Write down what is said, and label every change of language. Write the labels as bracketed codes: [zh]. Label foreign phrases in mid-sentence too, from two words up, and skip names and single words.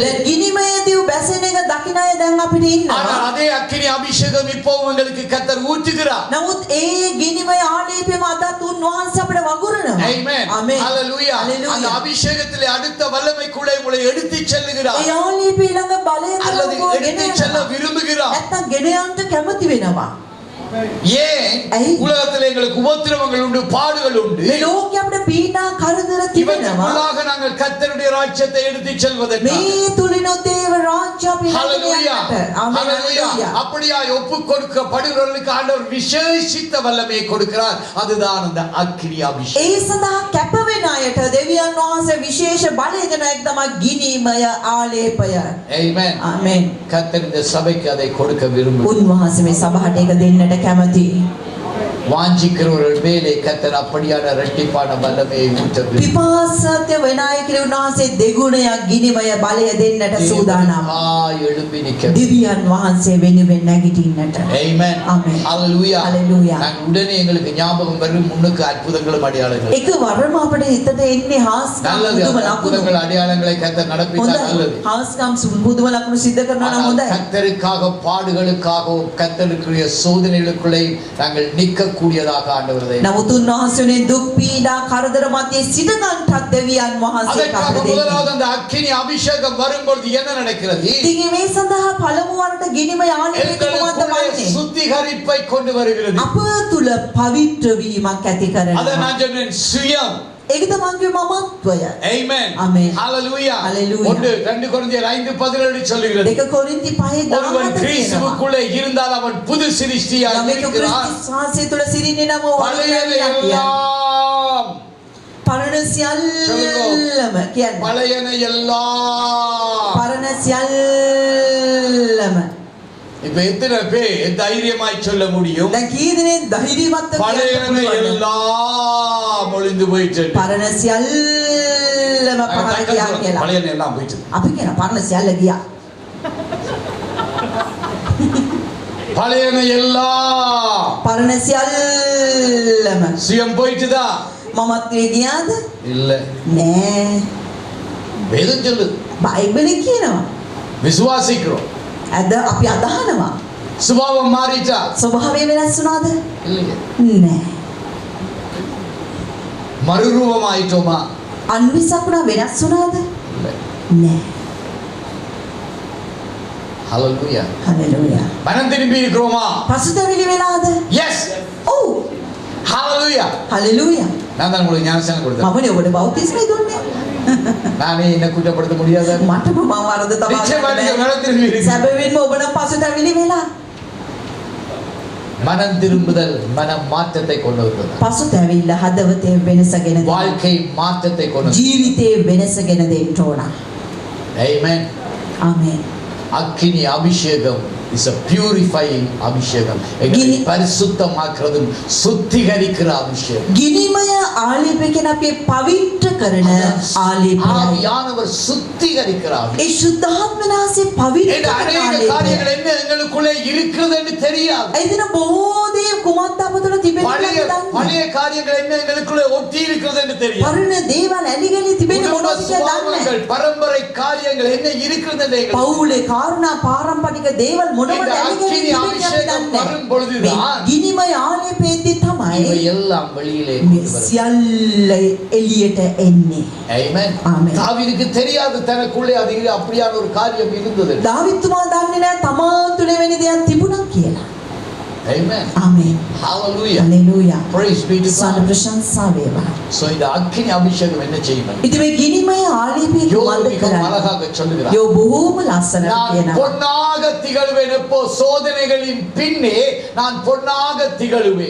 [si] දැන් ගිනිමය දිව් බැසෙන එක දකින්න අය දැන් අපිට ඉන්නවා. [ta] ஆனால் அதே அக்கினி அபிஷேகம் இப்போ உங்களுக்கு கர்த்தர் ஊற்றுகிறார். [si] නමුත් ඒ ගිනිමය ආලේපයම අදත් උන්වහන්සේ අපිට වගුරනවා. [en] Amen. Amen. Hallelujah. Hallelujah. [ta] அந்த அபிஷேகத்திலே அடுத்த வல்லமைக்குள்ளே உங்களை எடுத்துச் செல்லுகிறார். [si] ඒ ආලේපය ළඟ බලය [ta] அல்லது [si] කරවෝ ගෙන [ta] எடுத்துச் செல்ல [si] යනවා. [ta] விரும்புகிறார். [si] නැත්තම් ගෙන යන්න කැමති වෙනවා. [ta] ஏன் ஐ. உலகத்தில் எங்களுக்கு உபத்திரவங்கள் உண்டு, பாடுகள் உண்டு. [si] මේ ලෝකේ අපිට පීඩා කරදර තිබෙනවා. [ta] இவற்றுக்குள்ளாக நாங்கள் கர்த்தருடைய ராஜ்யத்தை எடுத்துச் செல்வதற்கு [si] මේ තුලිනුත් දේව රාජ්‍ය අපි [en] Hallelujah. [si] ආමේන්. [en] Hallelujah. [ta] அப்படியாய் ஒப்புக் கொடுக்கப்படுகிறவர்களுக்கு ஆண்டவர் விசேஷித்த வல்லமையை கொடுக்கிறார். அதுதான் அந்த அக்கினி அபிஷேகம். [si] ඒ සඳහා කැප වෙන අයට දෙවියන් වහන්සේ විශේෂ බලය දෙන එක තමයි ගිනිමය ආලේපය. [en] Amen. [si] ආමේන්. [ta] கர்த்தர் இந்த சபைக்கு அதை கொடுக்க விரும்புகிறார். [si] උන්වහන්සේ මේ සභාවට ඒක දෙන්නට කැමති. [ta] வாஞ்சிக்கிறவர்கள் மேலே கர்த்தர் அப்படியான இரட்டிப்பான வல்லமையை ஊற்ற விரும்புகிறார். [si] පිපාසත්‍ය වෙන අය කියලා උන්වහන්සේ දෙගුණයක් ගිනිමය බලය දෙන්නට සූදානම්. [ta] எழும்பி நிற்க. [si] දෙවියන් වහන්සේ වෙනුවෙන් නැගිටින්නට. [en] Amen. Amen. Hallelujah. Hallelujah. [ta] நான் உடனே எங்களுக்கு ஞாபகம் வரும் முன்னுக்கு அற்புதங்களும் அடையாளங்களும். [si] එක වරම අපිට හිතට එන්නේ හාස්කම් [ta] நல்லது. [si] පුදුම ලකුණු. [ta] அற்புதங்கள் அடையாளங்களை கர்த்தர் நடப்பித்தார். நல்லது. [si] හාස්කම් පුදුම ලකුණු සිද්ධ කරනවා නම් [ta] ஆனால் [si] හොඳයි. [ta] கர்த்தருக்காக பாடுகளுக்காகவும் கர்த்தருக்குரிய சோதனைகளுக்குள்ளே நாங்கள் நிற்கக்கூடியதாக ஆண்டவர் அதை [si] නමුත් උන්වහන්සේනේ දුක් පීඩා කරදර මැදේ සිටගන්ටත් දෙවියන් වහන්සේ [ta] அதற்காக [si] අපිට දෙන්නේ. [ta] முதலாவது அந்த அக்கினி அபிஷேகம் வரும்பொழுது என்ன நடக்கிறது? [si] ඉතින් මේ සඳහා පළමු වරට ගිනිමය ආලේපය කුමක්ද [ta] எங்களுக்குள்ளே [si] වන්නේ? [ta] சுத்திகரிப்பை கொண்டு வருகிறது. [si] අප තුල පවිත්‍ර වීමක් ඇති [ta] அதை [si] කරනවා. [ta] நான் சொன்னேன், சுயம். [si] ඒක තමයි මමත්වය. [en] Amen. Amen. Hallelujah. Hallelujah. [ta] 2 கொரிந்தியர் 5:17 சொல்லுகிறது. [si] දෙක කොරින්ති 5:17 [ta] ஒருவன் [si] කියනවා. [ta] கிறிஸ்துவுக்குள்ளே இருந்தால் அவன் புது சிருஷ்டியாய் [si] යමෙකු [ta] இருக்கிறான். [si] ක්‍රිස්තුස් වහන්සේ තුල සිටින්නේ නම් ඔහු [ta] பழையன [si] වඩුවක් කියන්නේ. [ta] எல்லாம் [si] පරණ සියල්ලම කියන්නේ. [ta] பழையன எல்லாம். [si] පරණ සියල්ලම. [ta] இப்ப எத்தனை பேர் தைரியமாய் சொல்ல முடியும்? [si] දැන් කී දෙනෙක් ධෛර්යවත් [ta] பழையன எல்லாம் ஒளிந்து போயிட்டு. [si] පරණ සියල්ලම පහළ ගියා කියලා. [ta] பழையன எல்லாம் போயிட்டு. [si] අපි කියන පරණ සියල්ල ගියා. [ta] பழையன எல்லாம். [si] පරණ සියල්ලම. [ta] சுயம் போயிட்டுதா? [si] මමත්වේ ගියාද? [ta] இல்ல. [si] නෑ. [ta] வேதம் சொல்லுது. [si] බයිබලෙ කියනවා. [ta] விசுவாசிக்கிறோம். [si] අද අපි අදහනවා. [ta] சுபாவம் மாறிட்டா? [si] ස්වභාවය වෙනස් වුණාද? [ta] இல்லையே. [si] නෑ. [ta] மறுரூபமாயிட்டோமா? [si] අන්විසකුණා වෙනස් වුණාද? [ta] இல்லை. [si] නෑ. [en] Hallelujah. [si] හලෙලූයා. [ta] மனம் திரும்பி இருக்கிறோமா? [si] පසුතැවිලි වෙලාද? [en] Yes. [si] ඔව්. [en] Hallelujah. [si] හලෙලූයා. [ta] நான் தான் உங்களுக்கு ஞானஸ்நானம் கொடுத்தேன். [si] මමනේ ඔබට බෞතිස්මය දුන්නේ. [ta] நானே என்ன குற்றப்படுத்த முடியாத. [si] මටම මම වරද [ta] நிச்சயமா நீங்க [si] තමයි. [ta] மனம் திரும்பி இருக்கீங்க. [si] සැබවින්ම ඔබ නම් පසුතැවිලි වෙලා. [ta] மனம் திரும்புதல் மன மாற்றத்தை கொண்டு வருகிறது. [si] පසුතැවිල්ල හදවතේ වෙනසගෙන දෙනවා. [ta] வாழ்க்கை மாற்றத்தை கொண்டு வருகிறது. [si] ජීවිතේ වෙනසගෙන දෙන්න ඕන. [en] Amen. [si] ආමේන්. [ta] அக்கினி அபிஷேகம் [en] is a purifying அபிஷேகம். [ta] எங்களை பரிசுத்தமாக்குறதும் சுத்திகரிக்கிற அபிஷேகம். [si] ගිනිමය ආලේපය කියන අපේ පවිත්‍ර කරන ආලේපය. [ta] ஆவியானவர் சுத்திகரிக்கிற அபிஷேகம். [si] ඒ සුද්ධාත්මනාසේ පවිත්‍ර [ta] இந்த [si] කරන [ta] அநேக [si] ආලේපය. [ta] காரியங்கள் என்ன எங்களுக்குள்ளே இருக்கிறது என்று தெரியாது. [si] එදින බොහෝ දේ කුමක්ද අප තුළ තිබෙන්නේ [ta] பழைய [si] කියලා දන්නේ. [ta] பழைய காரியங்கள் என்ன எங்களுக்குள்ளே ஒட்டி இருக்கிறது என்று தெரியாது. [si] පරණ දේවල් ඇලිගලි තිබෙන්නේ [ta] குடும்ப [si] මොනවද කියලා දන්නේ. [ta] சுபாவங்கள், பரம்பரை காரியங்கள் என்ன இருக்கிறது என்று எங்களுக்கு [si] පවුලේ කාරණා පාරම්පරික දේවල් මොනවද [ta] இந்த [si] ඇලිගලි [ta] அக்கினி [si] තිබෙන්නේ [ta] அபிஷேகம் [si] දන්නේ. [ta] வரும் பொழுதுதான் [si] ගිනිමය ආලේපයේදී තමයි [ta] இவை எல்லாம் வெளியிலே [si] මේ [ta] கொண்டு வருகிறது. [si] සියල්ල එළියට එන්නේ. [en] Amen. Amen. [ta] தாவீதுக்கு தெரியாது தனக்குள்ளே அது அப்படியான ஒரு காரியம் இருந்தது. [si] දාවිත්තුමා දන්නේ නැහැ තමා තුළ වෙන දෙයක් තිබුණා කියලා. [en] Amen. Amen. Hallelujah. Hallelujah. Praise be to [si] සාදු [en] God. [si] ප්‍රශංසා වේවා. [ta] So இந்த அக்கினி அபிஷேகம் என்ன செய்யும்? [si] ඉතින් මේ ගිනිමය ආලේපය [ta] யோபு [si] කුමක්ද [ta] மிகவும் [si] කරන්නේ? [ta] அழகாக சொல்லுகிறார். [si] යෝ බොහෝම ලස්සනට [ta] நான் [si] කියනවා. [ta] பொன்னாக திகழ்வேன். எப்போ சோதனைகளின் பின்னே நான் பொன்னாக திகழ்வேன்.